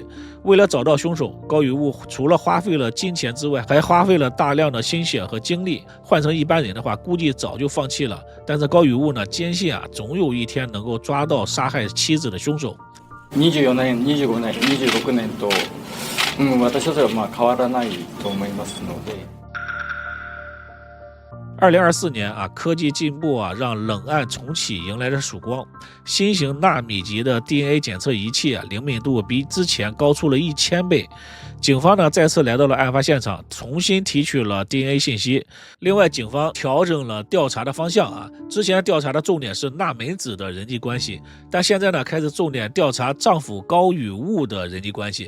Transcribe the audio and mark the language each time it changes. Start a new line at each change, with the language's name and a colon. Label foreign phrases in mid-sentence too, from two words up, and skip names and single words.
Chinese: 为了找到凶手，高宇悟除了花费了金钱之外，还花费了大量的心血和精力。换成一般人的话，估计早就放弃了。但是高宇悟呢，坚信啊，总有一天能够抓到杀害妻子的凶手。
Japanese: 24年、25年、26年と、私たちは変わらないと思いますので。
Chinese: 2024 年啊，科技进步啊，让冷案重启迎来了曙光。新型纳米级的 DNA 检测仪器啊，灵敏度比之前高出了1000倍。警方呢再次来到了案发现场，重新提取了 DNA 信息。另外，警方调整了调查的方向啊，之前调查的重点是娜美子的人际关系，但现在呢开始重点调查丈夫高宇悟的人际关系。